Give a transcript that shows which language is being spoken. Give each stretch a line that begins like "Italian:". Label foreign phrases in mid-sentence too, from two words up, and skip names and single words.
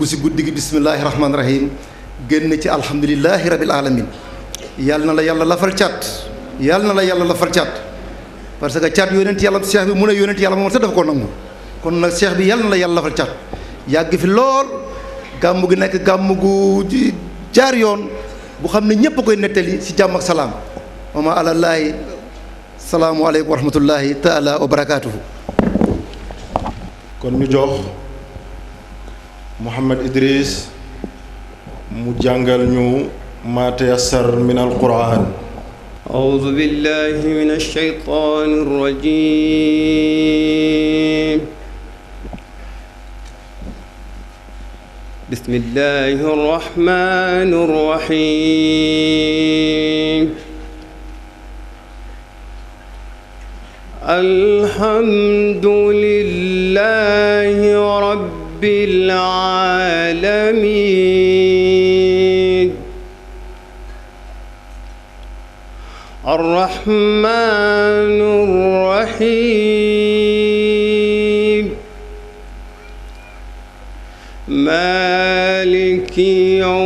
Wolof: ci guddi gi
Arabic: بسم الله الرحمن الرحيم
Wolof: génn ci
Arabic: الحمد لله رب العالمين
Wolof: yàlla na la yàlla lafal cat yàlla na la yàlla lafal cat
French: parce que
Wolof: cat yonent yàlla cheikh bi mu ne yonent yàlla moom sax dafa ko nangu kon nag cheikh bi yàlla na la yàlla lafal cat yàgg fi lool gàmm gi nekk gàmm gu jaar yoon bu xam ne ñépp a koy nettali ci jàmm ak salaam wama alallaahi
Arabic: السلام عليكم ورحمة الله تعالى وبركاته
Wolof: kon ñu jox Mouhamad Idriss mu jàngal ñu
Arabic: ما تيسر من القرآن أعوذ بالله من الشيطان الرجيم بسم الله الرحمن الرحيم الحمد لله رب العالمين الرحمن الرحيم مالك